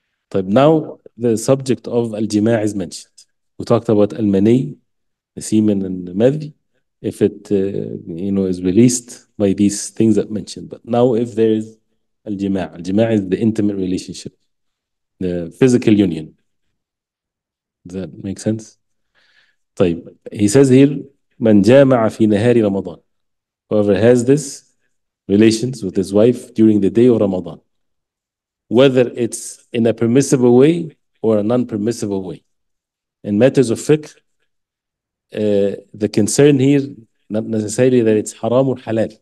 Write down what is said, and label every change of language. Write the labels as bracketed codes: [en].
[en] But now the subject of al-jima' is mentioned. We talked about al-mani, the semen and the madhi, if it is released by these things that mentioned. But now if there is al-jima', al-jima' is the intimate relationship, the physical union. Does that make sense? [ar] طيب, [en] he says here, [ar] من جامع في نهار رمضان. [en] Whoever has this relations with his wife during the day of Ramadan, whether it's in a permissible way or a non-permissible way. In matters of fiqh, the concern here, not necessarily that it's haram or halal.